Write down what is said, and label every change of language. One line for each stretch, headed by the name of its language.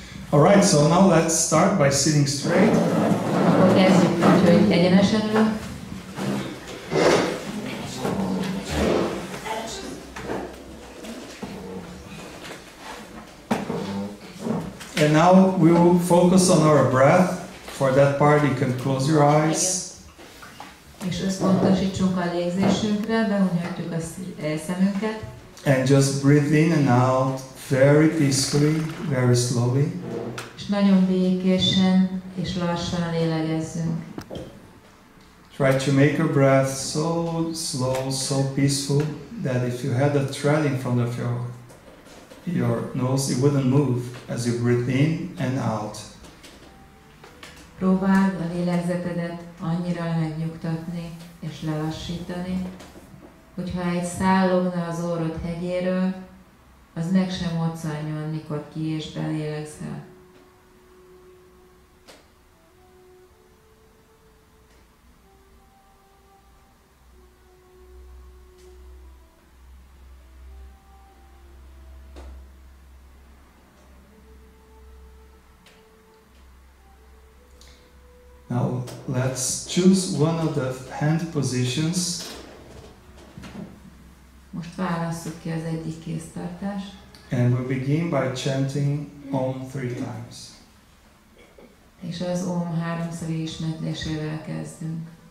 English: Alright, so now let's start by sitting straight.
Hungarian: Akkor kezdjük úgy, hogy egyenesen ülünk.
English: And Okay, now we will focus on our breath. For that part, you can close your eyes.
Hungarian: És összpontosítsunk a légzésünkre, behunyhatjuk a szemünket.
English: And just breathe in and out very peacefully, very slowly.
Hungarian: És nagyon békésen és lassan lélegezzünk.
English: Try to make your breath so slow, so peaceful that if you had a thread in front of your nose, it wouldn't move as you breathe in and out.
Hungarian: Próbáld a lélegzetedet annyira megnyugtatni és lelassítani, hogyha egy szál lógna az orrod hegyéről, az meg sem moccanjon, mikor ki és belélegzel.
English: Now let's choose one of the hand positions.
Hungarian: Most válasszuk ki az egyik kéztartást.
English: And we'll begin by chanting Om 3 times.
Hungarian: És az Om háromszori ismétlésével kezdünk.